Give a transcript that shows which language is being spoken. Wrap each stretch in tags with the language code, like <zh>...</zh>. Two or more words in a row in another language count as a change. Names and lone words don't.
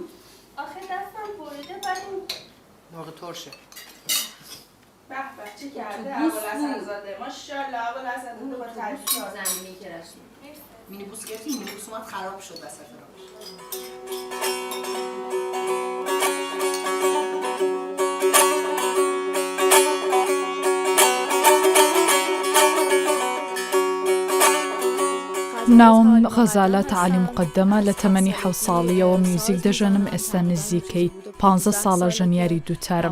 <fa>آخه دستم بریده ولی مرغ ترشه. به به چه کرده ابوالحسن زاده ماشاءالله ابوالحسن زاده با تعریف زمینی که رسمی مینیبوس گرفتی مینیبوس اومد خراب شد وسط راهش.</fa> <ckb>ناوم غەزالە عەلی مقدەمە لە تەمەنی 7 ساڵیەوە میوزیک دەژەنم ئێستا نزیکەی 15 ساڵە ژەنیاری دووتارم.</ckb>